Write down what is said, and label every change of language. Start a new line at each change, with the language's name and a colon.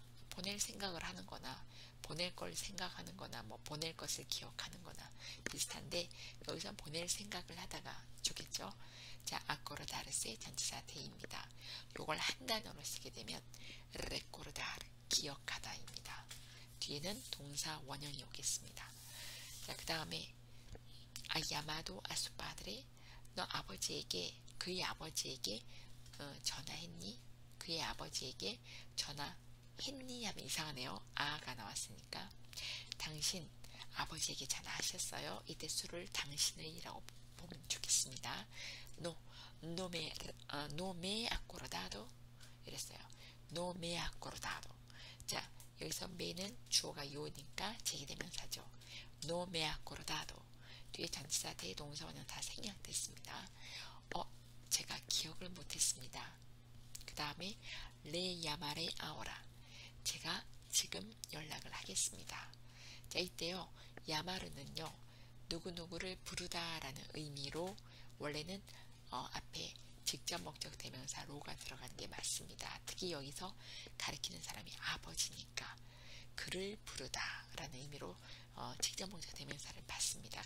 Korean: 보낼 생각을 하는 거나 보낼 걸 생각하는 거나 뭐 보낼 것을 기억하는 거나 비슷한데 여기서 보낼 생각을 하다가 좋겠죠? 자, acordarse 전치사 대입니다. 요걸 한 단어로 쓰게 되면 recordar 기억하다입니다. 뒤에는 동사 원형이 오겠습니다. 자, 그 다음에
Spanish: ha llamado a su padre.
Korean: 너 아버지에게 그의 아버지에게 전화했니? 그의 아버지에게 전화했니? 하면 이상하네요. 아가 나왔으니까 당신 아버지에게 전화하셨어요? 이때 수를 당신의 라고 보면 좋겠습니다.
Spanish: no me acordado 이랬어요. no me acordado.
Korean: 자, 여기서 me는 주어가 요니까 제기대명사죠.
Spanish: no me acordado.
Korean: 뒤에 전치사 대동사원은 다 생략됐습니다. 제가 기억을 못했습니다. 그 다음에
Spanish: le llamaré ahora.
Korean: 제가 지금 연락을 하겠습니다. 자, 이때요. llamar는요. 누구누구를 부르다라는 의미로 원래는 앞에 직접 목적 대명사 로가 들어가는 게 맞습니다. 특히 여기서 가리키는 사람이 아버지니까 그를 부르다 라는 의미로 직접 목적 대명사를 받습니다.